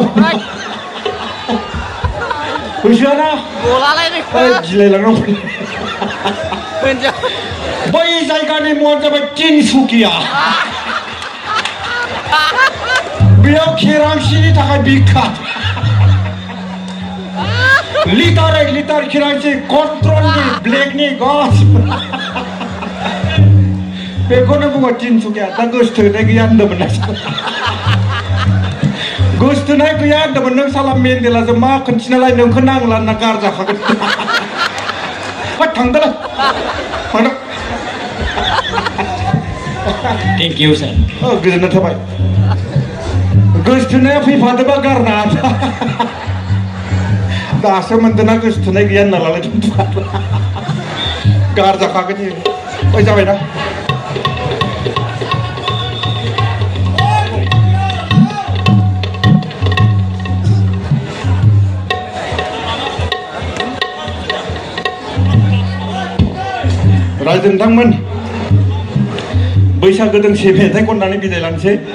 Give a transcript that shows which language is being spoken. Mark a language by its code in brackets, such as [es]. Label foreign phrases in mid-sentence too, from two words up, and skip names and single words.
[brx] होसोआना गिलायलांनांगौ बै जायगानि मुङा जाबाय तिनसुकिया बेयाव केरासिननि थाखाय बिख्यात लिटार केरासिन कन्ट्रलनि ब्लेकनि गासिबो बेखौनो बुङो तिनसुकिया दा गोसोथोनाय गैया होनदोंमोन ना गोसोथोनाय गैया होनदोंमोन नों साला मेन्डेलाजों मा खोन्थिनालाय नोंखौ नांला होनना गारजाखागोन थांदोलाय [en] Thank you, sir. [brx] गोजोननाय थाबाय गोसोथोनाया फैफादोबा गारना दासो मोनदोंना गोसोथोनाय गैया होनना लालाय गारजाखागोन ओइ जाबायना रायजो नोंथांमोन बैसागो दोंसे मेथाइ खननानै बिदाय लानोसै